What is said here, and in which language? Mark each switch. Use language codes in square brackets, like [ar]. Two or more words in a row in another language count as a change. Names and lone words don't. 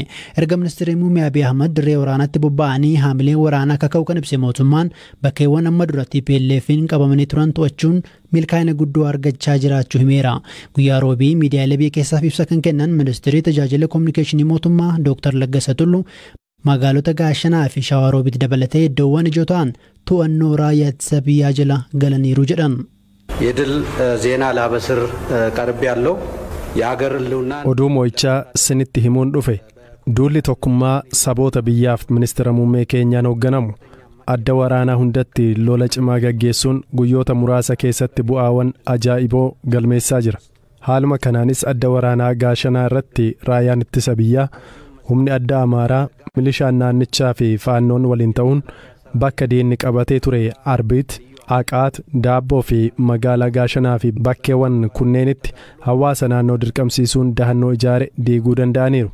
[om] Erga ministeerri muummee Abiy Ahmad dirree waraanaatti bobba'anii haamileen waraanaa kaka'u kan ibse mootummaan bakkeewwan amma duratti TPLF'n qabamanii turan to'achuun milkaa'ina guddoo argachaa jiraachuu himeera. Guyyaa roobii miidiyaalee biyya keessaaf ibsa kan kennan ministeerri tajaajila kominikeeshinii mootummaa Dr. Laggasaa Tulluu magaalota Gaashanaa fi Shawaroobitti dabalatee iddoowwan ijoo ta'an to'annoo raayyaa ittisa biyyaa jala galaniiru jedhan. [am] የድል ዜና ላበስር ቀርብ ያለው የሀገር ህልውና [om] oduu moo'ichaa sinitti himuun dhufe duulli tokkummaa saboota biyyaaf ministeera muummee keenyaan hoogganamu adda waraanaa hundatti lola cimaa gaggeessuun guyyoota muraasa keessatti bu'aawwan ajaa'iboo galmeessaa jira. Haaluma kanaanis adda waraanaa Gaashanaa irratti raayyaan ittisa biyyaa humni adda Amaaraa milishaan naannichaa fi faannoon waliin ta'uun bakka diinni qabatee ture Arbiit, Aqaat, Daabboo fi magaalaa Gaashanaa fi bakkeewwan kunneenitti hawaasa naannoo dirqamsiisuun dahannoo ijaare diiguu danda'aniiru.